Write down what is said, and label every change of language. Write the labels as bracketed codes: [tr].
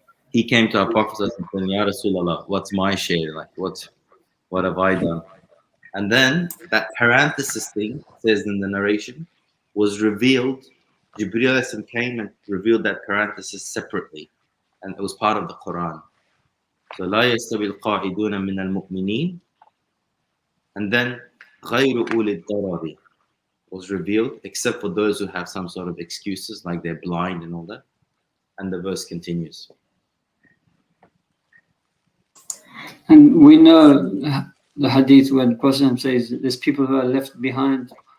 [en] He came to our Prophet and said, [ar] Ya Rasulallah, [en] what's my share? Like, what have I done? And then that parenthesis thing, says in the narration, was revealed. Jibreel came and revealed that parenthesis separately. And it was part of the Quran. [ar] So, لا يستوي القاعدون من المؤمنين. [en] And then, [ar] غير أولي الضرر [en] was revealed, except for those who have some sort of excuses, like they're blind and all that. And the verse continues. And we know the hadith where the Prophet says there's people who are left behind.